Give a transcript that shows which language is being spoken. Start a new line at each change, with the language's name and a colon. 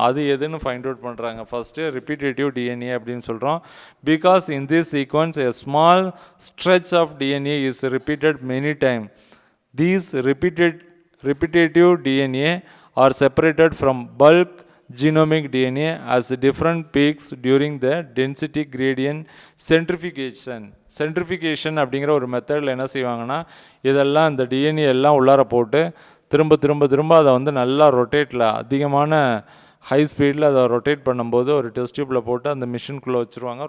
Tamil: அது எதுன்னு find out பண்ணுறாங்க. ஃபஸ்ட்டு ரிப்பீட்டேட்டிவ் டிஎன்ஏ அப்படின்னு சொல்கிறோம்.
English: Because in this sequence a small stretch of DNA is repeated many time. These repetitive DNA are separated from bulk genomic DNA as different peaks during the density gradient centrifugation.
Tamil: Centrifugation அப்படிங்கிற ஒரு மெத்தடில் என்ன செய்வாங்கன்னா, இதெல்லாம் இந்த DNA எல்லாம் உள்ளார போட்டு திரும்ப அதை வந்து நல்லா ரொட்டேட்டில் அதிகமான ஹை ஸ்பீடில் அதை ரொட்டேட் பண்ணும்போது ஒரு டெஸ்ட் டியூப்பில் போட்டு அந்த மிஷின்குள்ளே வச்சுருவாங்க.